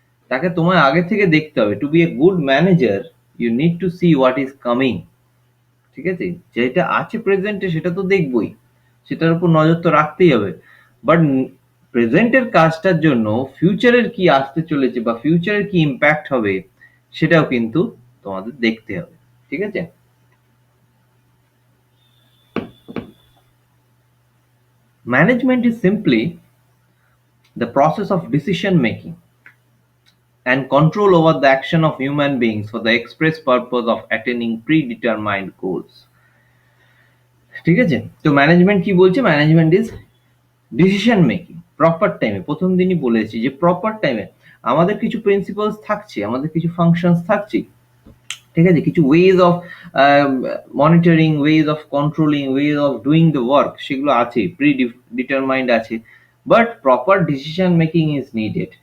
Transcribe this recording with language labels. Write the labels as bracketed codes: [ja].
[bn] তাকে তোমায় আগে থেকে দেখতে হবে। [en] To be a good manager you need to see what is coming. [bn] ঠিক আছে, যেটা আছে প্রেজেন্টে সেটা তো দেখবই, সেটার উপর নজর তো রাখতেই হবে, বাট প্রেজেন্টের কাজটার জন্য ফিউচারের কি আসতে চলেছে বা ফিউচারের কি ইম্প্যাক্ট হবে সেটাও কিন্তু তোমাদের দেখতে হবে। ঠিক আছে, [en] Management is simply the process of decision making and control over the action of human beings for the express purpose of attaining predetermined goals. [bn] ঠিক আছে, তো ম্যানেজমেন্ট কি বলছে? [en] Management is decision making proper টাইমে। [bn] প্রথম দিনই বলেছি যে প্রপার টাইমে আমাদের কিছু প্রিন্সিপালস থাকছে, আমাদের কিছু ফাংশনস থাকছে। ঠিক আছে, কিছু [en] ways of monitoring, ways of controlling, ways of doing the work, [bn] সেগুলো আছে, প্রি ডিটারমাইন্ড আছে, [en] But proper decision making is needed.